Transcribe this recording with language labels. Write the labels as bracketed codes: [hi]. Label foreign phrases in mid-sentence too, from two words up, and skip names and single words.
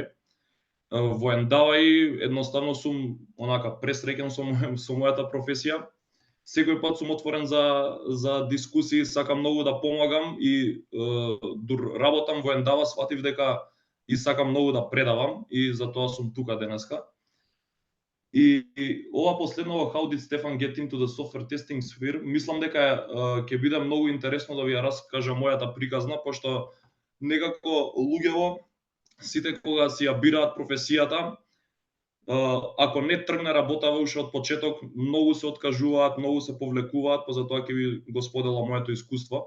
[mk] Во Ендај едноставно сум онака пресреќен со мојата професија. Секој пат сум отворен за дискусии, сакам многу да помагам и дур работам во Ендава, сватив дека и сакам многу да предавам и затоа сум тука денеска. И ова последно во [en] How did Stefan get into the software testing sphere, [mk] мислам дека ќе биде многу интересно да ви ја раскажам мојата приказна, пошто некако луѓево сите кога си ја бираат професијата, ако не тргне работава уште од почеток, многу се откажуваат, многу се повлекуваат, па затоа ќе ви го споделам моето искуство.